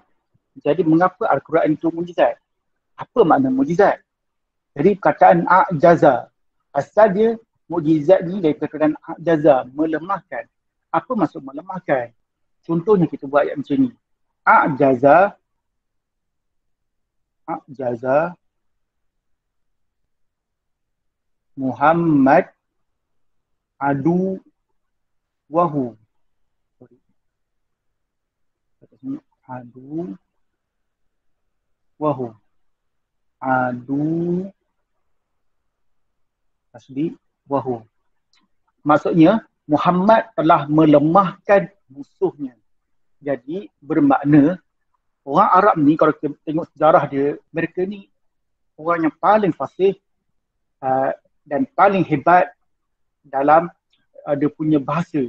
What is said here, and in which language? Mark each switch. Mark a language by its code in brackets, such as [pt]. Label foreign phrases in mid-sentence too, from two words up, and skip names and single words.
[ms] Jadi mengapa Al-Quran itu mukjizat? Apa makna mukjizat? Jadi perkataan a'jaza, asal dia mukjizat ni dari perkataan a'jaza, melemahkan. Apa maksud melemahkan? Contohnya kita buat ayat macam ni. [ar] أعجز محمد عدوه. عدوه. Adu tasbih wahu. [ms] Maksudnya Muhammad telah melemahkan musuhnya. Jadi bermakna orang Arab ni kalau kita tengok sejarah dia, mereka ni orang yang paling fasih dan paling hebat dalam dia punya bahasa.